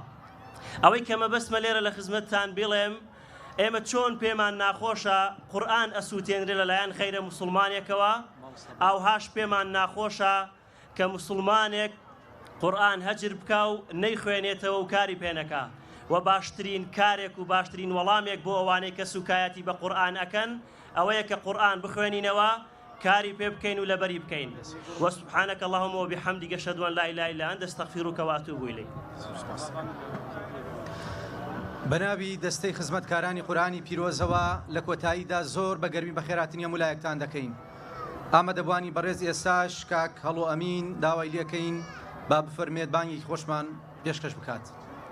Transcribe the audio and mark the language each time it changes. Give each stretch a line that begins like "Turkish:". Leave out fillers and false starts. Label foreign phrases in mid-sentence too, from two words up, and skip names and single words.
Central Kurdish: ئەوەی کە مەبەستمە لێرە لە خزمەتتان بڵێم ئێمە چۆن پێمان ناخۆشە قورئان ئەسووتێنرێ لەلایەن خەیرە موسڵمانێکەوە ئاوهاش پێمان ناخۆشە کە موسڵمانێک قورئان هەجر بکە و نەیخوێنێتەوە و کاری پێنەکە و باشترین کارێک و باشترین وەڵامێک بۆ ئەوانەی کە سوکایەتی بە قورئان ئەکەن ئەوەیە کە قورئان بخوێنینەوە کاری پێ بکەین و لەبەری بکەین.
Arabic: وسبحانك اللهم وبحمدك أشهد أن لا إله إلا أنت أستغفرك وأتوب إليك.
Central Kurdish: بەناوی دەستەی خزمەتکارانی قورئانی پیرۆزەوە لە کۆتاییدا زۆر بە گەرمی بە خێراتنی هەموو لایەکتان دەکەین. ئامادەبوانی بەڕێز ئێستاش کاک هەڵۆ ئەمین داوای لێکەین با بفەرمێت بانگی خۆشمان پێشکەش بکات.